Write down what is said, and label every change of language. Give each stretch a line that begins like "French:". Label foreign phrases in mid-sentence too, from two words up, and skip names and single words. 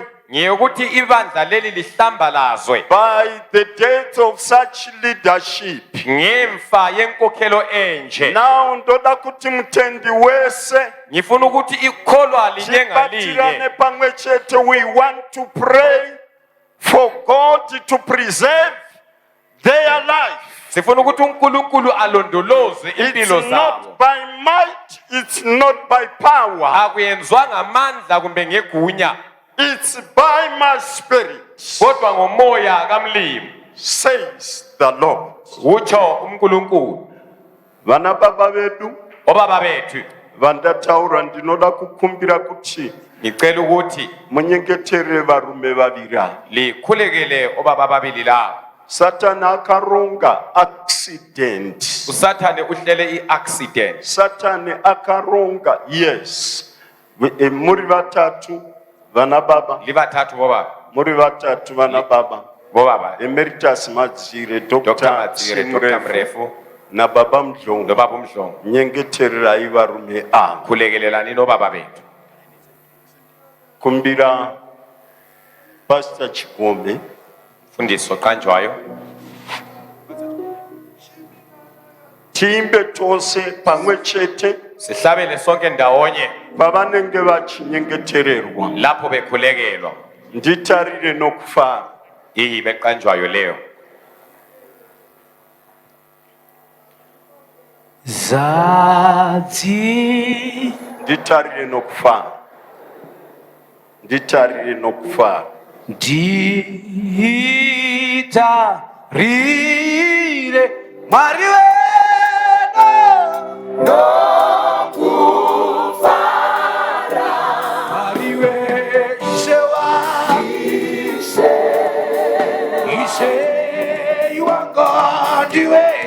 North Ndebele: ngeyokuthi ibandla leli lihlambalazwe
English: by the death of such leadership.
North Ndebele: ngemfa yenkokhelo enje.
Shona: Now ndoda kuti mtendi wese
North Ndebele: Ngifuna ukuthi ikholwa linye
Shona: tibatirane
North Ndebele: ngalinye
Shona: pamwe chete.
English: We want to pray for God to preserve their life.
North Ndebele: sifuna ukuthi uNkulunkulu alondoloze
English: It's
North Ndebele: impilo zabo.
English: not by might, it's not by power,
North Ndebele: Akuyenzwa ngamandla kumbe ngegunya,
English: it's by my spirit,
North Ndebele: kodwa ngomoya kaMlimi,
English: says the Lord.
North Ndebele: utsho uNkulunkulu.
Shona: Vana baba vedu
North Ndebele: Obaba bethu,
Shona: vandataura, ndinoda kukumbira kuti
North Ndebele: ngicela ukuthi
Shona: munyengetere varume vaviri ava.
North Ndebele: likhulekele obaba ababili laba.
Shona: Satani akaronga accident.
North Ndebele: uSathane uhlele iaccident.
Shona: Satani akaronga, yes. Muri vatatu vana baba,
North Ndebele: Libathathu bobaba,
Shona: muri vatatu vana baba.
North Ndebele: bobaba Emeritus Madzire, Dr. Dr. Madzire, Dr. Mrefu Mrefu
Shona: na baba Mdlongwa.
North Ndebele: nobaba uMdlongwa.
Shona: Nyengetererai varume ava.
North Ndebele: Khulekelelanini nobaba bethu.
Shona: Kumbira Pastor Chigombe
North Ndebele: Fundiso qanjwayo
Shona: tiimbe tose pamwe chete
North Ndebele: sihlabele sonke ndawonye
Shona: pavanenge vachinyengetererwa.
North Ndebele: lapho bekhulekelwa.
Shona: Nditarire nokufara.
North Ndebele: Iyi beqanjwayo leyo.
Shona: Zati Nditarire nokufara. Nditarire nokufara. Dita rire Mariwe no kufara Mariwe Ishewa Ishe
English: you are God
Shona: iwe